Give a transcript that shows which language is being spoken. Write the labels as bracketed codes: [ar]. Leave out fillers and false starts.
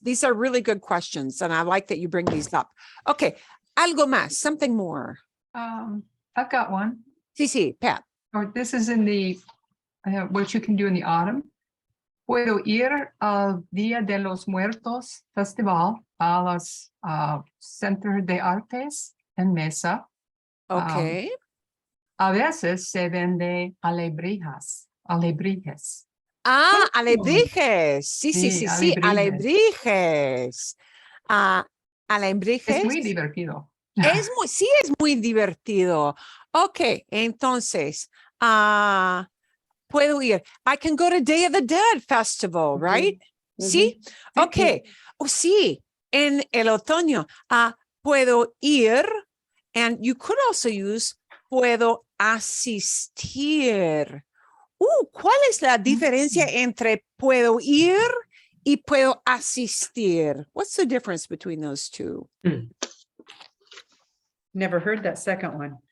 [en] These are really good questions, and I like that you bring these up. Okay. [es] Algo más, [en] something more. I've got one. [es] Sí, Pat. [en] Oh, this is in the what you can do in the autumn. [es] Puedo ir al Día de los Muertos Festival a los Centro de Artes en Mesa. [en] Okay. [es] A veces se vende alebrijes. Alebrijes. Alebrijes. Sí, Sí, alebrijes. Alebrijes. Es muy divertido. Es muy divertido. Ok, entonces, puedo ir. [en] I can go to Day of the Dead Festival, right? [es] Sí. Ok. Oh, sí. En el otoño, puedo ir [en] And you could also use [es] puedo asistir. ¿Cuál es la diferencia entre puedo ir y puedo asistir? [en] What's the difference between those two? Never heard that second one.